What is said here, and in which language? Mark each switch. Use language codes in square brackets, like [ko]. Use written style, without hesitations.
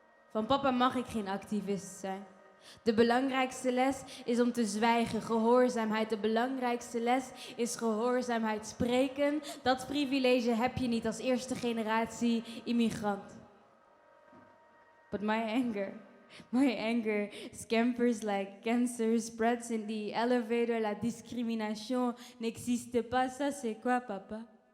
[nl] Van papa mag ik geen activist zijn. De belangrijkste les is om te zwijgen, gehoorzaamheid. De belangrijkste les is gehoorzaamheid. Spreken, dat privilege heb je niet als eerste generatie immigrant. [en] But my anger scampers like cancer, spreads in the elevator. [fr] La discrimination n'existe pas, ça c'est quoi papa?